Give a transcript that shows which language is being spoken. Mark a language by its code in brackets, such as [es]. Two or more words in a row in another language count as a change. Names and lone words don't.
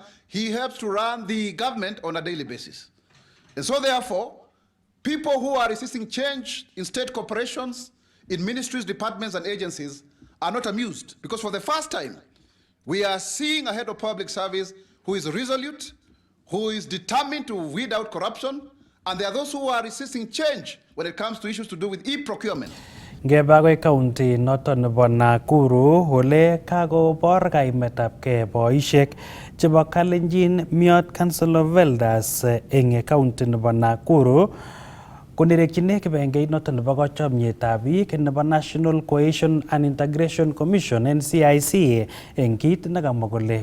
[en] He helps to run the government on a daily basis. And so therefore, people who are resisting change in state corporations, in ministries, departments, and agencies are not amused, because for the first time, we are seeing a head of public service who is resolute, who is determined to weed out corruption, and there are those who are resisting change when it comes to issues to do with e-procurement. [kln] Ngebagoi county noton nebo Nakuru ole kakobor kaimetabkei boisiek chebo Kalenjin Miot Council of Elders eng county nebo Nakuru konerekchine kibengeit noton nebo kochomietab biik nebo National Cohesion and Integration Commission NCIC eng kit nekamwa kole